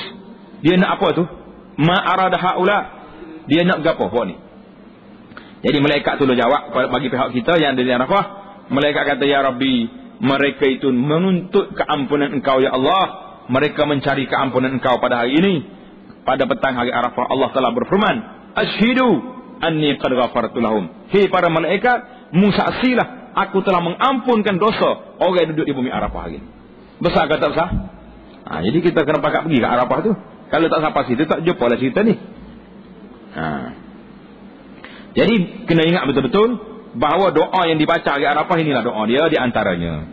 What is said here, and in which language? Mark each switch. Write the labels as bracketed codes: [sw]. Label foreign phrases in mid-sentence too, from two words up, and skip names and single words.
[ms] Dia nak apa tu? [ar] ما أراد هؤلاء. [ms] Dia nak gapo buat ni? Jadi malaikat tu jawab bagi pihak kita yang ada di Arafah. Malaikat kata, [ar] يا ربي, [ms] mereka itu menuntut keampunan Engkau [ar] يا الله. [ms] Mereka mencari keampunan Engkau pada hari ini. Pada petang hari Arafah Allah telah berfirman, [ar] أشهدوا أني قد غفرت لهم. [ms] Hei para malaikat, musaksilah aku telah mengampunkan dosa orang yang duduk di bumi Arafah hari ini. Besar ke tak besar? Jadi kita kena pakat pergi ke Arafah tu. Kalau tak sampai situ tak jumpa lah cerita ni. Jadi kena ingat betul-betul bahawa doa yang dibaca hari Arafah inilah doa dia di antaranya.